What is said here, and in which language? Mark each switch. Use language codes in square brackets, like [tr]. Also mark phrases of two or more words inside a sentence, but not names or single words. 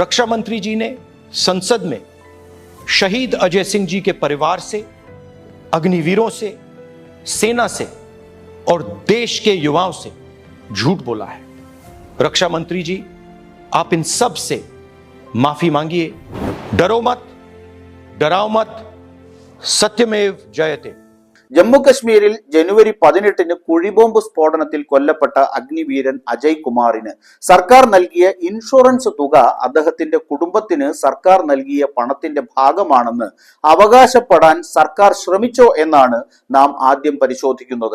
[hi] रक्षा मंत्री जी ने संसद में शहीद अजय सिंह जी के परिवार से, अग्निवीरों से, सेना से और देश के युवाओं से झूठ बोला है. रक्षा मंत्री जी, आप इन सब से माफी मांगिए. डरो मत, डराओ मत, सत्यमेव जयते. [ml] ജമ്മു കശ്മീരിൽ ജനുവരി 18 കുഴിബോംബ് സ്ഫോടനത്തിൽ കൊല്ലപ്പെട്ട അഗ്നിവീരൻ അജയ് കുമാറിന് സർക്കാർ നൽകിയ ഇൻഷുറൻസ് തുക അദ്ദേഹത്തിന്റെ കുടുംബത്തിന് സർക്കാർ നൽകിയ പണത്തിന്റെ ഭാഗമാണെന്ന് അവകാശപ്പെടാൻ സർക്കാർ ശ്രമിച്ചോ എന്നാണ് നാം ആദ്യം പരിശോധിക്കുന്നത്.